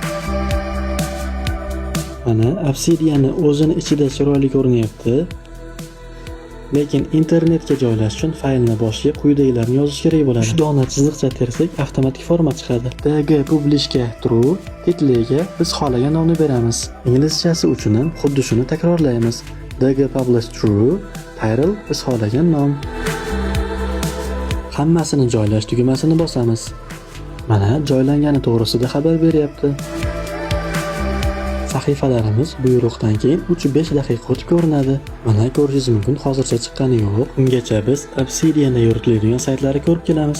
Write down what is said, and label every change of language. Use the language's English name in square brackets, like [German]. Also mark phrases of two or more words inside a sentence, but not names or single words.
[Uzbek] Mana Obsidianni o'zini ichida chiroyli ko'rinyapti. Lekin internetga joylash uchun faylni boshiga quyidagilarni yozish kerak bo'ladi. 3 dona chiziqcha tersak avtomatik format chiqadi. DG publishga true, titliga biz xohlagan nomni beramiz. Inglizchasi uchun ham xuddi shuni takrorlaymiz. DG publish true, title biz xohlagan nom. Hammasini joylash tugmasini bosamiz. Mana joylangani to'g'risida xabar beryapti. Sahifalarimiz buyruqdan keyin 3-5 daqiqa o'tib ko'rinadi. Mana ko'rishingiz mumkin, hozircha chiqqani yo'q. Ungacha biz Obsidianda yuritiladigan saytlarni ko'rib kelamiz.